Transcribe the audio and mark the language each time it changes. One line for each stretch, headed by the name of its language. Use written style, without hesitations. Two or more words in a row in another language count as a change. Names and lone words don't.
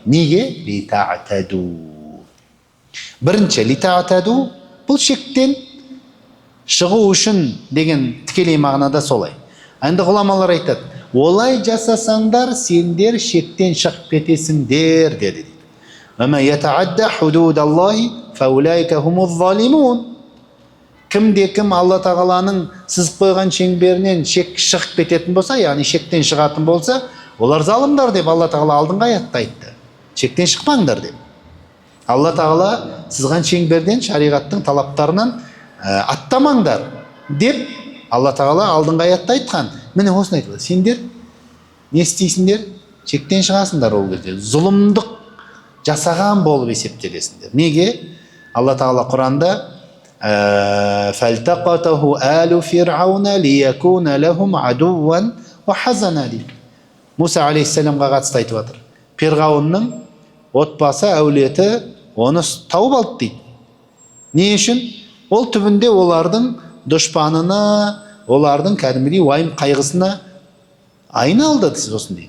Kazakh: Неге? Лита'таду. Бірінші, лита'таду, бұл шектен шығу үшін деген тікелей мағынада солай. Енді ғұламалар айтады, олай жасасаңдар, сендер шектен шығып кетесіңдер, деді.
Arabic: وَمَا يَتَعَدَّ حُدُودَ اللَّهِ فَأُولَٰئِكَ هُمُ الظَّالِمُونَ.
Kazakh: Кім Алла тағаланың сызып қойған шеңберінен шығып кететін болса, яғни шектен шығатын болса, олар залымдар деп Алла тағала алдыңғы аятта айтты. Шектен шықпаңдар деп. Алла тағала сызған шеңберден, шариғаттың талаптарынан аттамаңдар деп Алла тағала алдыңғы аятта айтқан. Міне осыны айтылды. Сендер не істейсіңдер? Шектен шығасыңдар ол кезде. Зұлымдық жасаған болып есептелесіңдер. Неге? Алла тағала Құранда
Arabic: فَالْتَقَطَهُ آلُ فِرْعَوْنَ لِيَكُونَ لَهُمْ عَدُوًّا وَحَزَنًا
Kazakh: дейді. Муса алейхиссаламға қатысты айтып жатыр. Перғауынның отбасы, әулеті оны тауып алды дейді. Не үшін? Ол түбінде олардың дұшпанына, олардың кәдімгідей уайым қайғысына айналды сосын дейді.